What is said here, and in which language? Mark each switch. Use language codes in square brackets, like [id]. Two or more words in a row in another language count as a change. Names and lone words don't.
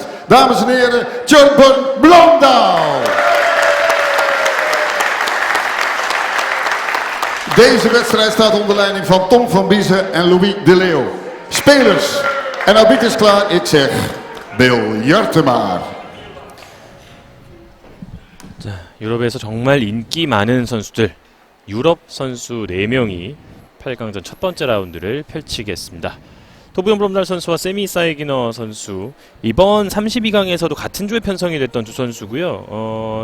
[nl] Dames en heren, Thorbjørn Blomdahl. Deze wedstrijd staat onder leiding van Tom van Biezen en Louis de Leeuw. Spelers en arbiters klaar, ik zeg biljarten maar. [ko] 자, 유럽에서 정말 인기 많은 선수들, 유럽 선수 4명이 8강전 첫 번째 라운드를 펼치겠습니다. 토브연 브롬달 선수와 세미 사이기너 선수, 이번 32강에서도 같은 조에 편성이 됐던 두 선수고요.